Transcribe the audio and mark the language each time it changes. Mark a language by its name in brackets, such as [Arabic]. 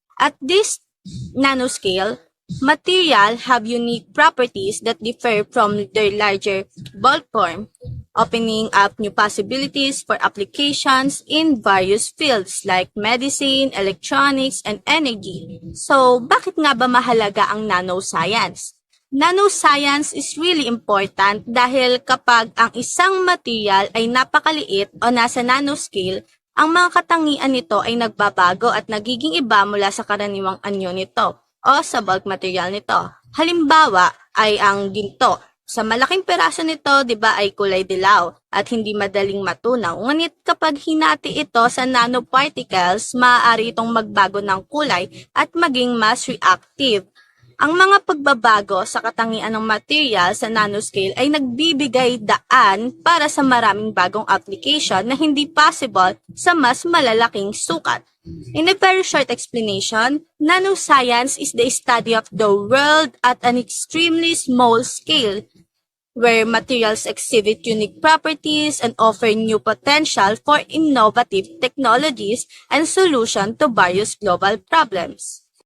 [English] At this nanoscale, material have unique properties that differ from their larger bulk form. opening up new possibilities for applications in various fields like medicine, electronics, and energy. [Filipino] So, bakit nga ba mahalaga ang nanoscience? [English] Nanoscience is really important [Filipino] dahil kapag ang isang material ay napakaliit o nasa nanoscale, ang mga katangian nito ay nagbabago at nagiging iba mula sa karaniwang anyo nito o sa bulk material nito. Halimbawa ay ang ginto. Sa malaking peraso nito, 'di ba, ay kulay dilaw at hindi madaling matunaw. Ngunit kapag hinati ito sa nanoparticles, maaari itong magbago ng kulay at maging mas reactive. Ang mga pagbabago sa katangian ng material sa nanoscale ay nagbibigay daan para sa maraming bagong application na hindi possible sa mas malalaking sukat. [English] In a very short explanation, nanoscience is the study of the world at an extremely small scale, where materials exhibit unique properties and offer new potential for innovative technologies and solutions to various global problems.